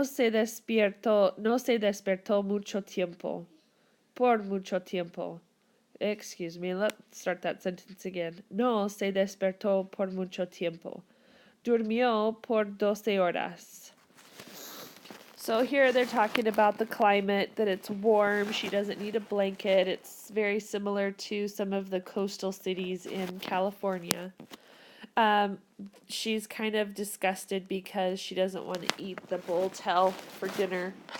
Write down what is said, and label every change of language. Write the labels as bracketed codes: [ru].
[es] No se despertó mucho tiempo. Por mucho tiempo. [en] Excuse me, let's start that sentence again. [es] No se despertó por mucho tiempo. Durmió por 12 horas. [en] So here they're talking about the climate, that it's warm, she doesn't need a blanket. It's very similar to some of the coastal cities in California. She's kind of disgusted because she doesn't want to eat the bull tail for dinner.